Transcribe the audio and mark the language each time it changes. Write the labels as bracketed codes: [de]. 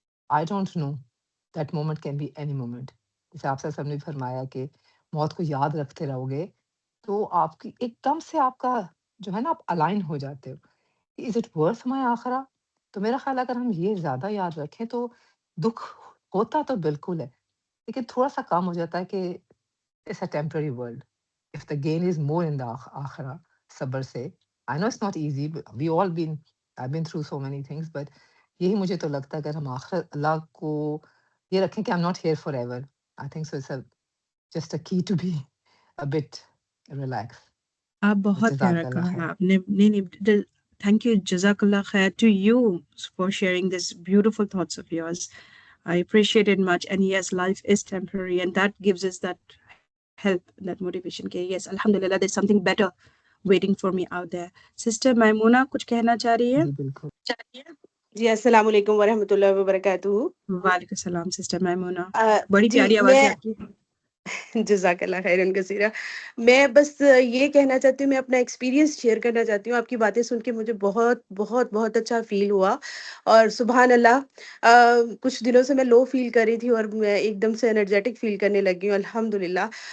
[en] I don't know that moment can be any moment. [ur] جیسے آپ سے سب نے فرمایا کہ موت کو یاد رکھتے رہو گے تو آپ کی ایک دم سے آپ کا جو ہے نا آپ الائن ہو جاتے ہو. [en] Is it worth my آخرہ؟ [ur] تو میرا خیال اگر ہم یہ زیادہ یاد رکھیں تو دکھ ہوتا تو بالکل ہے, لیکن تھوڑا سا کام ہو جاتا ہے کہ [en] It's a temporary world. If the gain is more in the آخرہ, [ur] صبر سے. [en] I know it's not easy, we all been I been through so many things, but [ur] یہی مجھے تو لگتا ہے اگر ہم آخرت اللہ کو یہ رکھیں کہ [en] I am not here forever, I think so it's just a key to be a bit relax. [ur] آپ بہت پیارا جزاک اللہ کہا خیر. آپ نے. [en] نہیں thank you, جزاک اللہ خیر to you for sharing this beautiful thoughts of yours. I appreciate it much. And yes, life is temporary, and that gives us that help, that motivation. Okay, yes, alhamdulillah, there's something better waiting for me out there. [ur] Sister Maimuna, کچھ کہنا چاہ رہی ہے؟ جی بالکل. جی السلام علیکم ورحمۃ اللہ وبرکاتہ. وعلیکم السلام سسٹر میمونہ, بڑی پیاری آواز ہے آپ کی. جزاک اللہ خیرن کثیرہ. میں بس یہ کہنا چاہتی ہوں, میں اپنا ایکسپیرینس شیئر کرنا چاہتی ہوں. آپ کی باتیں سن کے مجھے بہت بہت بہت اچھا فیل ہوا, اور سبحان اللہ, کچھ دنوں سے میں لو فیل کر رہی تھی اور میں ایک دم سے انرجیٹک فیل کرنے لگی ہوں الحمدللہ.